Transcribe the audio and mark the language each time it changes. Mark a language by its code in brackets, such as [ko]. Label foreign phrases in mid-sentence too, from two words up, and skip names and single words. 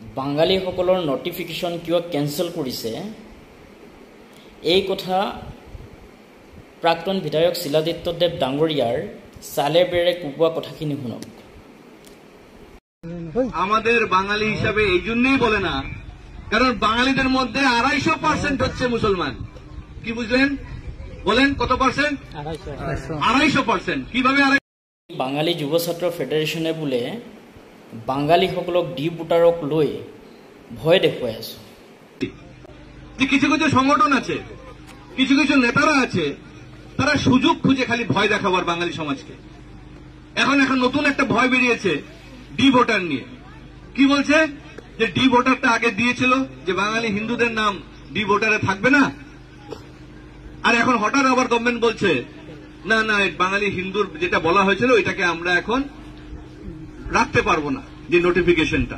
[as] বাঙালীসকলৰ নটিফিকেশ্যন কিয় কেঞ্চেল কৰিছে এই কথা প্ৰাক্তন বিধায়ক শিলাদিত্যদেৱ ডাঙৰীয়াৰ চালে বেৰে কোৱা কথাখিনি শুনক। [bn] আমাদের বাঙালি হিসাবে এই জন্যই বলে না, কারণ বাঙালিদের মধ্যে 250% হচ্ছে মুসলমান। কি বুঝলেন? বলেন কত পার্সেন্ট? 250%। কিভাবে? [as] বাঙালী যুৱ ছাত্ৰ ফেডাৰেশ্যনে বোলে বাঙালীসকলক ডি ভোটাৰক লৈ ভয় দেখুৱাই আছে। [bn] কিছু কিছু সংগঠন আছে, কিছু কিছু নেতারা আছে, তারা সুযোগ খুঁজে খালি ভয় দেখাবার বাঙালি সমাজকে। এখন নতুন একটা ভয় বেরিয়েছে ডি ভোটার নিয়ে। কি বলছে? যে ডি ভোটারটা আগে দিয়েছিল যে বাঙালি হিন্দুদের নাম ডি ভোটারে থাকবে না, আর এখন হঠাৎ আবার গভর্নমেন্ট বলছে না না বাঙালি হিন্দুর যেটা বলা হয়েছিল এটাকে আমরা এখন রাখতে পারবো না, যে নোটিফিকেশনটা।